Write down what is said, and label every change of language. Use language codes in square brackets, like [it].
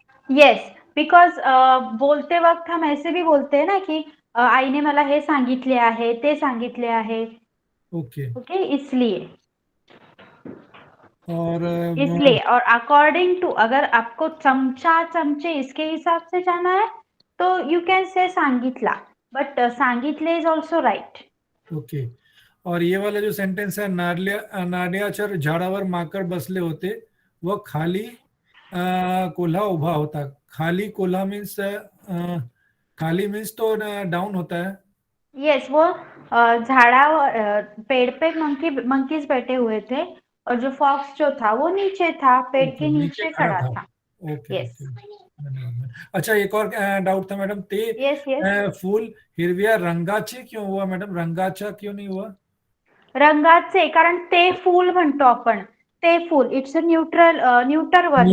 [hi] Yes, because बोलते वक्त हम ऐसे भी बोलते हैं ना कि [mr] आईने मला हे सांगितले आहे, [hi] ते सांगितले आहे. [en] Okay. [hi] ओके, इसलिए और और अकॉर्डिंग टू, अगर आपको चमचा चमचे इसके हिसाब से जाना है तो [en] you can say [hi] सांगितला, बट सांगितले [en] Is also right. Okay. [hi] और ये वाला जो सेंटेंस है, [mr] नाड्याच्या झाडावर माकड बसले होते व खाली कोल्हा उभा होता. [hi] खाली कोल्हा मीन्स खाली मीन्स तो डाउन होता है. यस, वो झाड़ावर पेड़ पे मंकीज बैठे हुए थे और जो फॉक्स जो था वो नीचे था, पेड़ के नीचे खड़ा था. [en] Okay. Yes. [hi] धन्यवाद. अच्छा, एक और डाउट था मॅडम, ते [en] Yes. [mr] फूल हिरव्या रंगाचे [hi] क्यों हुआ मॅडम? रंगाचा क्यों नहीं हुआ? [mr] रंगाचे, कारण ते फूल म्हणतो आपण. ते फूल, [en] It's a neuter word ना.